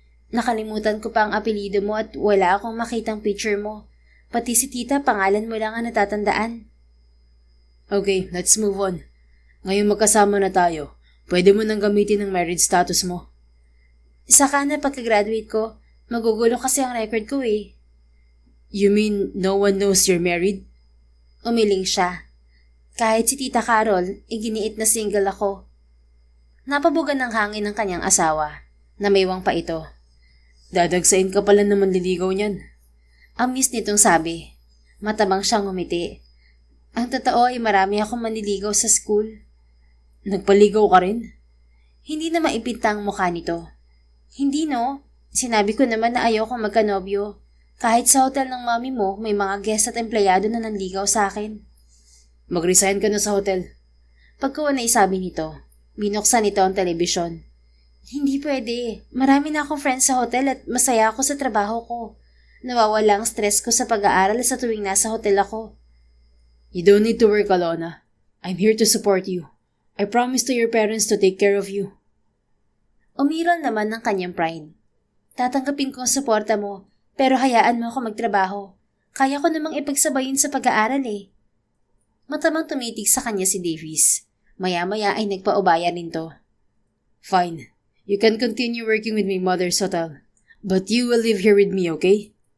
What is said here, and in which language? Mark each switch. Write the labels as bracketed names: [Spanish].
[Filipino] Nakalimutan ko pa ang apelido mo at wala akong makitang picture mo. Pati si Tita, pangalan mo lang ang natatandaan. [English] Okay, let's move on. [Filipino] Ngayon magkasama na tayo. Pwede mo nang gamitin ang marriage status mo. Saka na pagka-graduate ko, magugulo kasi ang record ko eh. [English] You mean no one knows you're married? [Filipino] Umiling siya. Kahit si Tita Carol, iginiit na single ako. Napabugan ng hangin ng kanyang asawa. Namaywang pa ito. Dadagsain ka pala naman liligaw niyan. Amis nitong sabi. Matabang siyang ngumiti. Ang totoo ay marami akong manliligaw sa school. Nagpaligaw ka rin? Hindi na maipinta ang mukha nito. Hindi no. Sinabi ko naman na ayoko magkanobyo. Kahit sa hotel ng mami mo, may mga guest at empleyado na nanligaw sa akin. Mag-resign ka na sa hotel. Pagkuha na isabi nito, binuksan nito ang telebisyon. Hindi pwede. Marami na akong friends sa hotel at masaya ako sa trabaho ko. Nawawala ang stress ko sa pag-aaral sa tuwing nasa hotel ako. [English] You don't need to work, Alona. I'm here to support you. I promise to your parents to take care of you. [Filipino] Umiral naman ng kanyang pride. Tatanggapin ko ang suporta mo, pero hayaan mo ako magtrabaho. Kaya ko namang ipagsabayin sa pag-aaral eh. Matamang tumitig sa kanya si Davies. Maya-maya ay nagpaubaya nito. [English] Fine. You can continue working with my mother's hotel. But you will live here with me, okay?